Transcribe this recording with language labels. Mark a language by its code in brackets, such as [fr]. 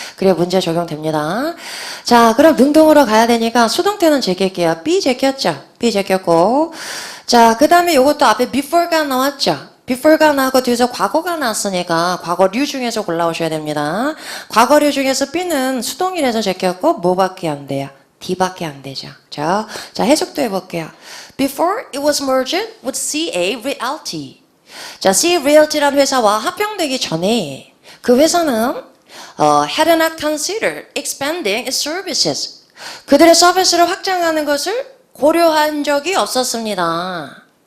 [ko] 그래야 문제 적용됩니다. 자, 그럼 능동으로 가야 되니까 수동태는 제낄게요. B 제꼈죠? B 제꼈고. 자, 그 다음에 요것도 앞에 before가 나왔죠? before가 나오고 뒤에서 과거가 나왔으니까 과거류 중에서 골라오셔야 됩니다. 과거류 중에서 B는 수동이라서 제꼈고 뭐밖에 안 돼요? D밖에 안 되죠. 자, 해석도 해볼게요. [en] Before it was merged with CA Realty. [ko] 자, CA Realty라는 회사와 합병되기 전에 그 회사는 [en] had not considered expanding its services. [ko] 그들의 서비스를 확장하는 것을 고려한 적이 없었습니다.